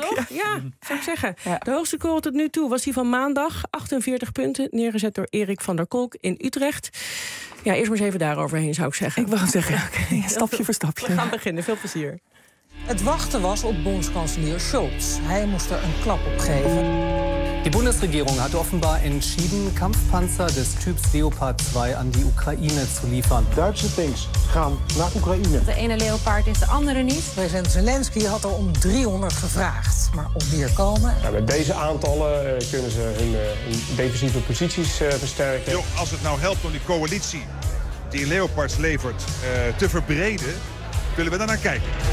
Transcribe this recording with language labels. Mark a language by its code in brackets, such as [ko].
[nl] Toch? Ja, zou ik zeggen. Ja. De hoogste score tot nu toe was die van maandag. 48 punten, neergezet door Erik van der Kolk in Utrecht. Ja, eerst maar eens even daaroverheen, zou ik zeggen. Ik wou zeggen, okay. Stapje voor stapje. We gaan beginnen, veel plezier. Het wachten was op bondskanselier Scholz. Hij moest er een klap op geven. [de] Die Bundesregierung hat offenbar entschieden, Kampfpanzer des Typs Leopard 2 an die Ukraine zu liefern. [nl] Deutsche Tanks gaan naar Oekraïne. De ene Leopard is de andere niet. President Zelensky had er om 300 gevraagd. Maar of die er komen? Ja, met deze aantallen kunnen ze hun defensieve posities versterken. Yo, als het nou helpt om die coalitie die Leopards levert te verbreden, willen we daarnaar kijken.